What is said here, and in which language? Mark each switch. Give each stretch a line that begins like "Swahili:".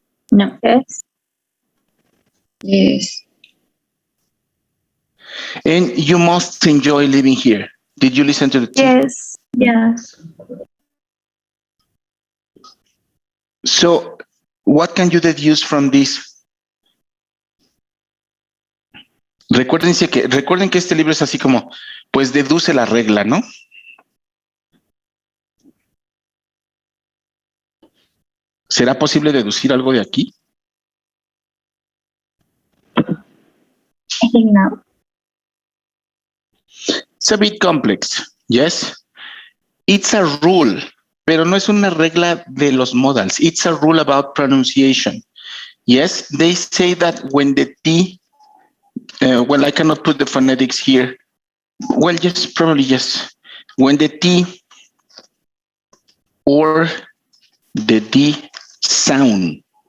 English: No. Yes. Yes. And you must enjoy living here. Did you listen to the T? Yes. Yes. So what can you deduce from this?
Spanish: Recuerden que este libro es así como, pues deduce la regla, ¿no? ¿Será posible deducir algo de aquí?
English: I think no. It's a bit complex, yes? It's a rule,
Spanish: pero no es una regla de los modals.
English: It's a rule about pronunciation. Yes, they say that when the T, well, I cannot put the phonetics here. Well, yes, probably yes. When the T or the D sound